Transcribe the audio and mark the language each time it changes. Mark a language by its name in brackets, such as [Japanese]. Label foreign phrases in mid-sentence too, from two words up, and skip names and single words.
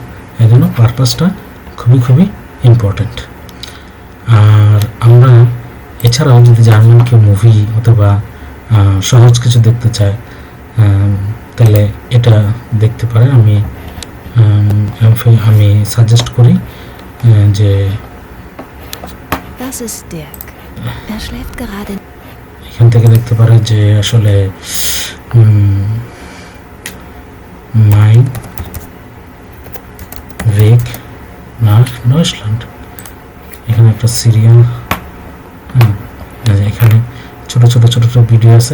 [Bangla] এই জন্য পারপাসটা খুবই ইম্পর্ট্যান্ট। আর আমরা এছাড়াও যদি জার্মান কেউ মুভি অথবা সহজ কিছু দেখতে চায়, তাহলে এটা দেখতে পারে। আমি সাজেস্ট করি যে [German] Das ist Dirk. Er schläft gerade. [Bangla] এখান থেকে দেখতে পারে যে আসলে mein Weg nach Deutschland, এখানে একটা সিরিয়াল, এখানে ছোট ছোট ভিডিও আছে।